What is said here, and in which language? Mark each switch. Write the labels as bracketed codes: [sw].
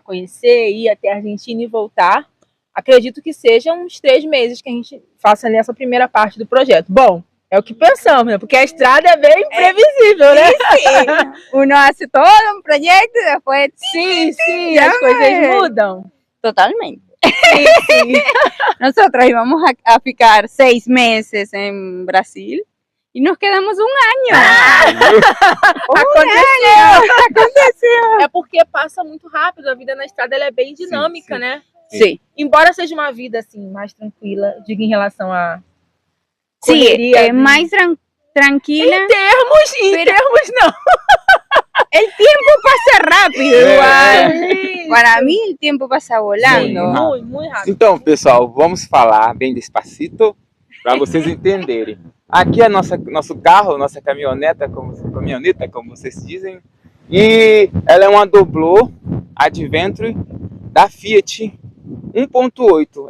[pt] Para conhecer, ir até a Argentina e voltar. Acredito que sejam uns 3 meses que a gente faça nessa primeira parte do projeto. Bom, é o que pensamos, né? Porque a estrada é bem imprevisível, né? Sim. [es] Uno hace todo [pt] um projeto e depois... Sim, as coisas mudam. Totalmente. [es] Sí. Nosotros íbamos a ficar 6 meses en Brasil y nos quedamos un año. [pt] Aconteceu. É porque passa muito rápido, a vida na estrada ela é bem dinâmica, sim. né? Sim. Embora seja uma vida assim mais tranquila, digo em relação a [es] correria. Sí, es más tranquila. [pt] Em termos não. [es] El tiempo pasa rápido, igual. [pt] Sim. [es] Para mí el tiempo pasa volando. [pt] Sim, muito rápido. Então, pessoal, vamos falar bem despacito para vocês entenderem. Aqui é nosso carro, nossa caminhoneta, como vocês dizem. E ela é uma Doblô Adventure da Fiat 1.8.